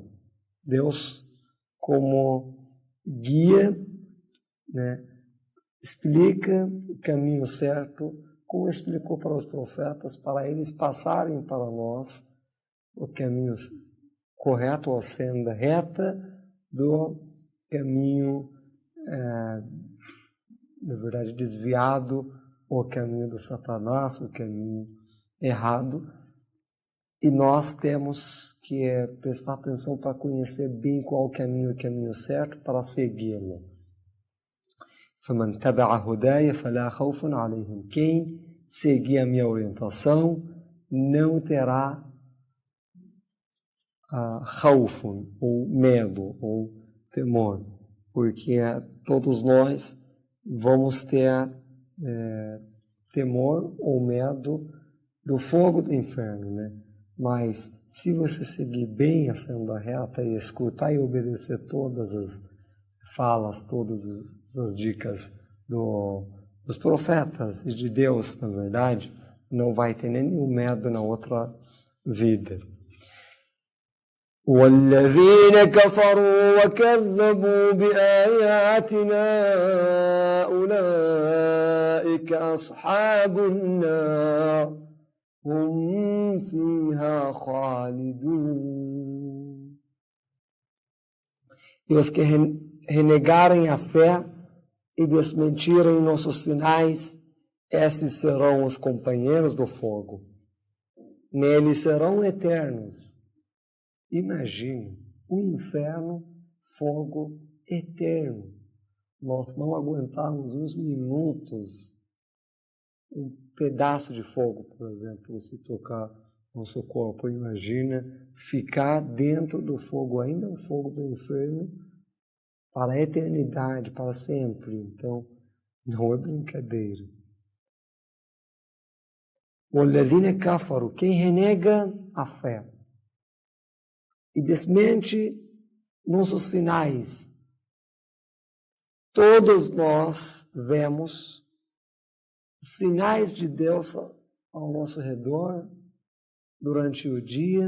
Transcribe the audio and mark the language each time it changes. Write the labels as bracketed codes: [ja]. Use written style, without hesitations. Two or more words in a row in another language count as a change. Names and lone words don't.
[pt] Deus, como guia, explica o caminho certo, como explicou para os profetas, para eles passarem para nós o caminho correto, a senda reta do caminho, na verdade, desviado, o caminho do Satanás, o caminho errado. E nós temos que prestar atenção para conhecer bem qual o caminho certo para segui-lo. [ar] فَمَنْ تَبَعَ هُدَايَ فَلَا خَوْفٌ عَلَيْهِمْ. [pt] Quem seguir a minha orientação não terá khawfun, ou medo, ou temor, porque todos nós vamos ter temor ou medo do fogo do inferno, Mas, se você seguir bem a senda reta e escutar e obedecer todas as falas, todas as dicas dos profetas e de Deus, na verdade, não vai ter nenhum medo na outra vida. [ar] وَالَّذِينَ كَفَرُوا وَكَذَّبُوا بِآيَاتِنَا أُولَئِكَ أَصْحَابُ النَّارِ هُمْ فِيهَا خَالِدُونَ. [pt] E os que renegarem a fé e desmentirem nossos sinais, esses serão os companheiros do fogo. Neles serão eternos. Imagine um inferno, fogo eterno. Nós não aguentamos uns minutos um pedaço de fogo, por exemplo, se tocar nosso corpo. Imagina ficar dentro do fogo, ainda o fogo do inferno, para a eternidade, para sempre. Então, não é brincadeira. [ar] وَالَّذِينَ كَفَرُوا, [pt] quem renega a fé e desmente nossos sinais. Todos nós vemos os sinais de Deus ao nosso redor durante o dia.